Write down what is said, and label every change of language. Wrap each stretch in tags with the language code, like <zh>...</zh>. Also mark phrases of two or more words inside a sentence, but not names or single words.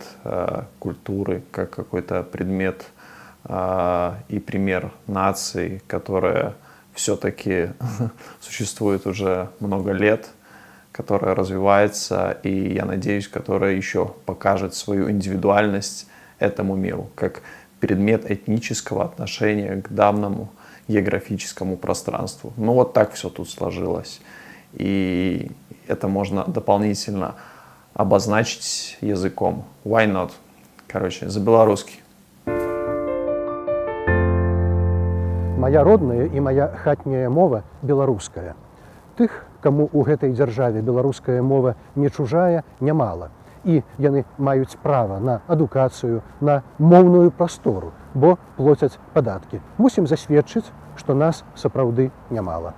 <ru>культуры, как какой-то предмет и пример нации, которая все-таки существует уже много лет, которая развивается, и, я надеюсь, которая еще покажет свою индивидуальность этому миру, как предмет этнического отношения к данному географическому пространству. Ну вот так все тут сложилось. И это можно дополнительно обозначить языком.</ru> <en>Why not?</en> <ru>Короче, за-белорусски.</ru> <be>Моя родная и моя хатняя мова беларуская. Тых, каму ў гэтай дзяржаве беларуская мова не чужая, нямала. І яны маюць права на адукацыю, на моўную прастору, бо плоцяць падаткі. Мусім засведчыць, што нас сапраўды нямала.</be>